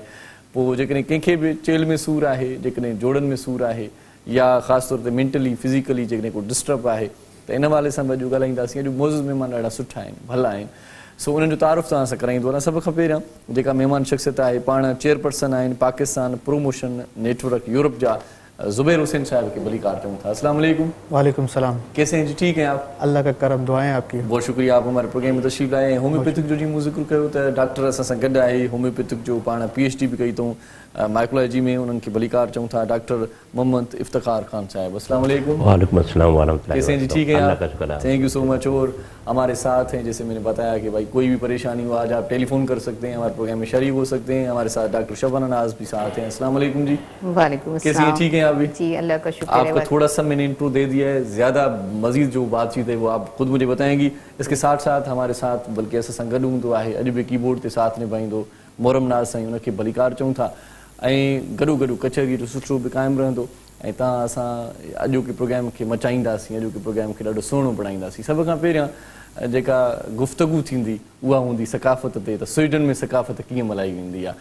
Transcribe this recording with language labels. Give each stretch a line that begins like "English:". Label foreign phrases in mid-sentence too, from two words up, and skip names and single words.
Sindhi: पोइ जेकॾहिं कंहिंखे बि चेल में सूरु आहे, जेकॾहिं जोड़नि में सूरु आहे, या ख़ासि तौर ते
English: mentally physically
Sindhi: जेकॾहिं को डिस्टर्ब आहे, त इन हवाले सां बि अॼु ॻाल्हाईंदासीं। अॼु मौज़ूद महिमान ॾाढा सुठा आहिनि, भला आहिनि। सो उन्हनि जो तारुफ़ तव्हां सां कराईंदो वञा। सभ खां पहिरियां जेका महिमान शख़्सियत आहे, पाण चेयरपर्सन आहिनि पाकिस्तान प्रोमोशन नेटवर्क यूरोप जा, ज़ुबैर हुसैन साहब के बलिकार चौं था।
Arabic: السلام علیکم. وعلیکم سلام.
Urdu: کیسے ہیں جی؟ ٹھیک ہیں آپ? اللہ کا کرم، دعائیں آپ کی. بہت شکریہ، آپ ہمارے پروگرام میں تشریف لائے.
Sindhi: होम्योपैथिक जो जी मूं ज़िक्र कयो त डॉक्टर असां सां गॾु आहे, होम्योपैथिक जो पाण PhD भी कई अथऊं माइकोलॉजी में, उन्हनि खे भलीकार चऊं था, डॉक्टर मोहम्मद इफ्तिखार खान साहब।
Arabic: السلام علیکم. وعلیکم السلام ورحمۃ اللہ.
Urdu: کیسے ہیں جی؟ ٹھیک ہیں آپ? आप?
English: Thank you so much.
Urdu: اور ہمارے ساتھ ہیں، جیسے میں نے بتایا کہ بھائی کوئی بھی پریشانی ہو آج آپ ٹیلیفون کر سکتے ہیں، ہمارے پروگرام میں شریک ہو سکتے ہیں. ہمارے ساتھ ڈاکٹر شبانہ ناز بھی ساتھ ہیں.
Arabic: السلام علیکم جی. वालेकुम
Urdu: کیسی ہیں?
Arabic: अस्सलाम।
Urdu: ٹھیک ہیں آپ بھی? جی اللہ کا شکر ہے. آپ کو تھوڑا سا میں نے انٹرو دے دیا ہے، زیادہ مزید جو بات چیت ہے وہ آپ خود مجھے بتائیں گی. اس کے ساتھ ساتھ ہمارے ساتھ بلکہ
Sindhi: असां सां गॾु हूंदो आहे, अॼु बि कीबोर्ड ते साथ निभाईंदो मोहरम नाज़ साईं, उनखे भलीकार चऊं था। ऐं गॾो गॾु कचहरीअ जो सिलसिलो बि क़ाइमु रहंदो, ऐं तव्हां असां अॼोके प्रोग्राम खे मचाईंदासीं, अॼोके प्रोग्राम खे ॾाढो सुहिणो बणाईंदासीं। सभ खां पहिरियां जेका गुफ़्तगू थींदी उहा हूंदी सकाफ़त ते, त स्वीडन में सकाफ़त कीअं मल्हाई वेंदी आहे।